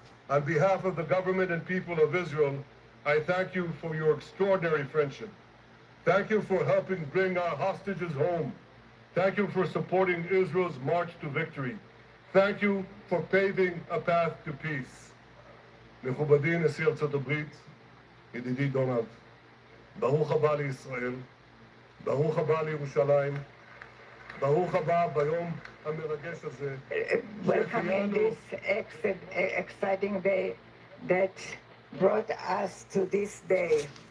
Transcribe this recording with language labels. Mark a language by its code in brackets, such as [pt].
[en] On behalf of the government and people of Israel, I thank you for your extraordinary friendship. Thank you for helping bring our hostages home. Thank you for supporting Israel's march to victory. Thank you for paving a path to peace. [he] מכובדי נשיא ארצות הברית, ידידי דונלד, ברוך הבא לישראל, ברוך הבא לירושלים, ברוך הבא ביום המרגש הזה. [en] Welcome in this exciting day that brought us to this day.